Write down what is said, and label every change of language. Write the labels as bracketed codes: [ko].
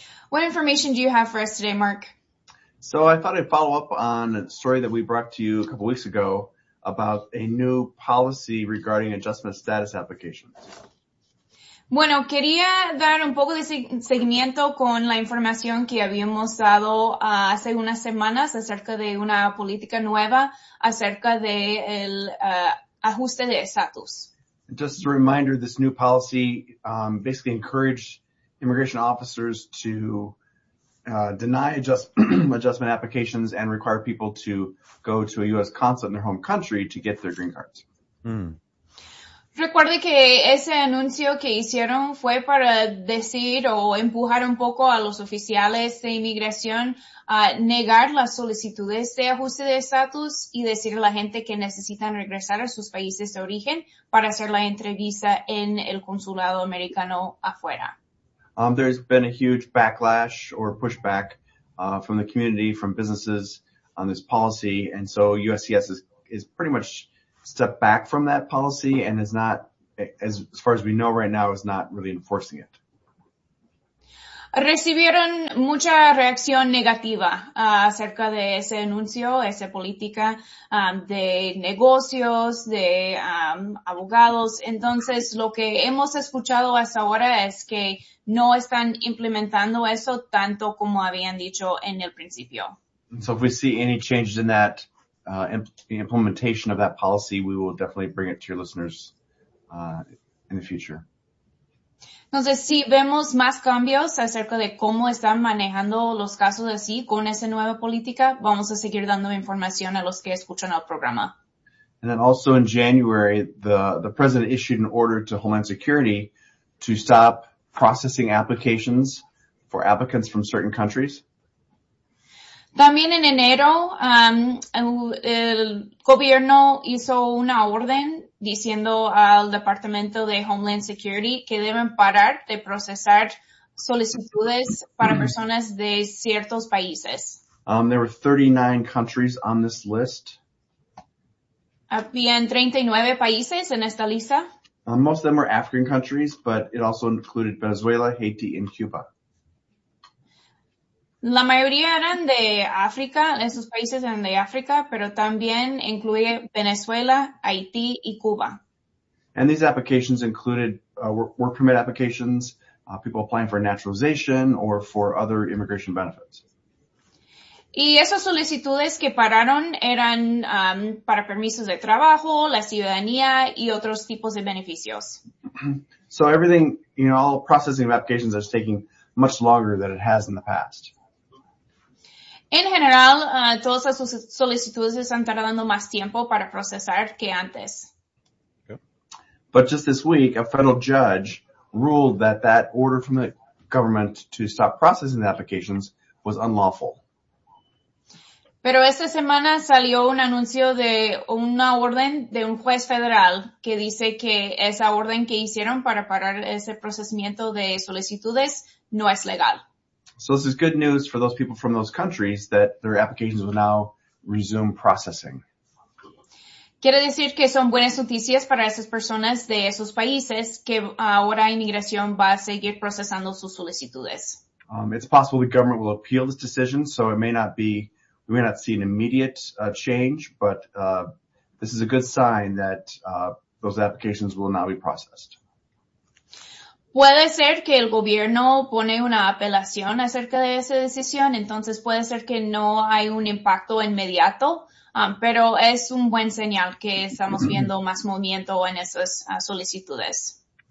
[en] What information do you have for us today, Mark? So I thought I'd follow up on a story that we brought to you a couple weeks ago about a new policy regarding adjustment status applications. [es] Bueno, quería dar un poco de seguimiento con la información que habíamos dado hace unas semanas acerca de una política nueva acerca del ajuste de estatus. [en] Just as a reminder, this new policy basically encouraged immigration officers to deny adjustment applications and require people to go to a U.S. consulate in their home country to get their green cards. Mm. [es] Recuerde que ese anuncio que hicieron fue para decir o empujar un poco a los oficiales de inmigración a negar las solicitudes de ajuste de estatus y decir a la gente que necesitan regresar a sus países de origen para hacer la entrevista en el consulado americano afuera. [en] There's been a huge backlash or pushback from the community, from businesses on this policy, and so USCIS is pretty much step back from that policy and is not, as far as we know right now, is not really enforcing it. [es] Recibieron mucha reacción negativa acerca de ese anuncio, esa política de negocios, de abogados. Entonces, lo que hemos escuchado hasta ahora es que no están implementando eso tanto como habían dicho en el principio. [en] So if we see any changes in that, the implementation of that policy, we will definitely bring it to your listeners in the future. [es] Entonces, si vemos más cambios acerca de cómo están manejando los casos así con esa nueva política, vamos a seguir dando información a los que escuchan el programa. [en] And then also in January, the president issued an order to Homeland Security to stop processing applications for applicants from certain countries. [es] También en enero, el gobierno hizo una orden diciendo al Departamento de Homeland Security que deben parar de procesar solicitudes para personas de ciertos países. [en] There were 39 countries on this list. [es] Habían 39 países en esta lista. [en] Most of them were African countries, but it also included Venezuela, Haiti, and Cuba. [es] La mayoría eran de África, esos países eran de África, pero también incluye Venezuela, Haití y Cuba. [en] And these applications included work permit applications, people applying for naturalization or for other immigration benefits. [es] Y esas solicitudes que pararon eran para permisos de trabajo, la ciudadanía y otros tipos de beneficios. [en] So everything, you know, all processing of applications is taking much longer than it has in the past. [es] En general, todas esas solicitudes están tardando más tiempo para procesar que antes. [en] But just this week, a federal judge ruled that order from the government to stop processing the applications was unlawful. [es] Pero esta semana salió un anuncio de una orden de un juez federal que dice que esa orden que hicieron para parar ese procesamiento de solicitudes no es legal. [en] So this is good news for those people from those countries that their applications will now resume processing. [es] Quiere decir que son buenas noticias para esas personas de esos países que ahora inmigración va a seguir procesando sus solicitudes. [en] It's possible the government will appeal this decision, so it may not be We may not see an immediate change, but this is a good sign that those applications will now be processed. [es] Puede ser que el gobierno pone una apelación acerca de esa decisión, entonces puede ser que no hay un impacto inmediato, pero es un buen señal que estamos viendo más movimiento en esas solicitudes.